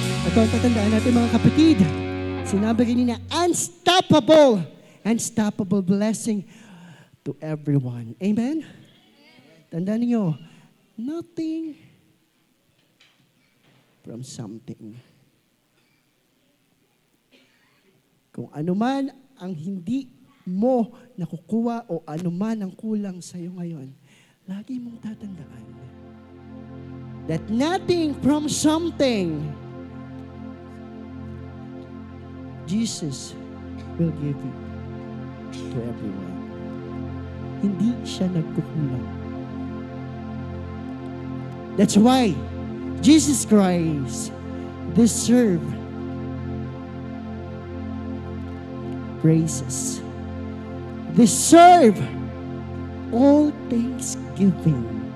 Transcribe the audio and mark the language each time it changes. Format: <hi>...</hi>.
<tl>Ito ang tatandaan natin mga kapatid. Sinabi kanina, unstoppable.</tl> <en>Unstoppable blessing to everyone. Amen?</en> <tl>Tandaan niyo,</tl> <en>nothing from something.</en> <tl>Kung ano man ang hindi mo nakukuha o ano man ang kulang sa iyo ngayon, lagi mong tatandaan</tl> <en>that nothing from something, Jesus will give it to everyone.</en> <tl>Hindi siya nagkukulang.</tl> <en>That's why Jesus Christ deserve praises. Deserve all thanksgiving.</en>